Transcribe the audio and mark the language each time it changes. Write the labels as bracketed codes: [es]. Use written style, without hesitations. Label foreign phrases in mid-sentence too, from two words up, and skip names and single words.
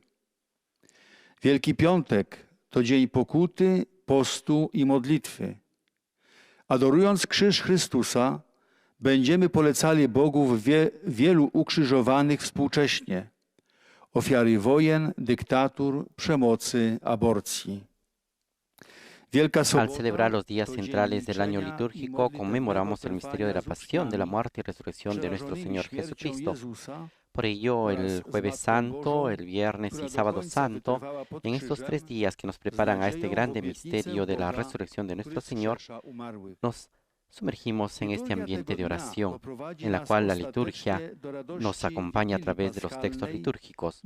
[pl] Wielki Piątek to dzień pokuty, postu i modlitwy. Adorując krzyż Chrystusa, będziemy polecali Bogu wielu ukrzyżowanych współcześnie, ofiary wojen, dyktatur, przemocy, aborcji. [es] Al celebrar los días centrales del año litúrgico, conmemoramos el misterio de la pasión, de la muerte y resurrección de nuestro Señor Jesucristo. Por ello, el Jueves Santo, el Viernes y Sábado Santo, en estos 3 días que nos preparan a este grande misterio de la resurrección de nuestro Señor, nos sumergimos en este ambiente de oración, en la cual la liturgia nos acompaña a través de los textos litúrgicos.